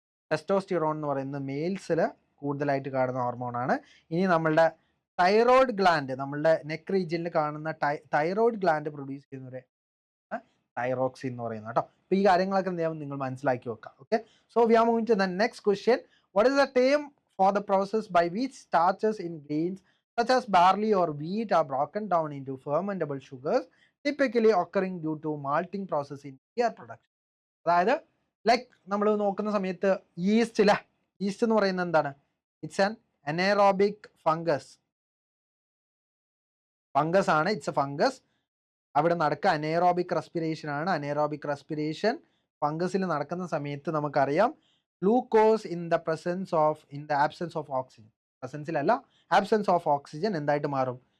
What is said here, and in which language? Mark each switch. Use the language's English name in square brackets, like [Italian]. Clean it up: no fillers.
[Malayalam] Testosterone എന്ന് പറയുന്നത് മെയിൽസിൽ കൂടുതലായിട്ട് കാണുന്ന ഹോർമോണാണ്. ഇനി നമ്മളുടെ തൈറോയ്ഡ് ഗ്ലാൻഡ്, നമ്മളുടെ നെക്ക് റീജിയനിൽ കാണുന്ന തൈറോയ്ഡ് ഗ്ലാൻഡ് പ്രൊഡ്യൂസ് ചെയ്യുന്നവരെ തൈറോക്സിൻ എന്ന് പറയുന്നത് കേട്ടോ. അപ്പോൾ ഈ കാര്യങ്ങളൊക്കെ എന്ത് ചെയ്യാം നിങ്ങൾ മനസ്സിലാക്കി വെക്കാം. Okay, [English] So we are moving to the next question. What is the term for the process by which starches in grains such as barley or wheat are broken down into fermentable sugars, typically occurring due to malting process in beer production. [Malayalam] അതായത് like നമ്മൾ നോക്കുന്ന സമയത്ത് east എന്ന് പറയുന്നത് എന്താണ്? [English] It's an anaerobic fungus ആണ്. It's a fungus. [Malayalam] അവിടെ നടക്കുക അനേറോബിക് റെസ്പിറേഷൻ ആണ്. അനേറോബിക് റെസ്പിറേഷൻ ഫംഗസിൽ നടക്കുന്ന സമയത്ത് നമുക്കറിയാം [English] glucose in the absence of oxygen, [Malayalam] absence of oxygen എന്തായിട്ട് മാറും?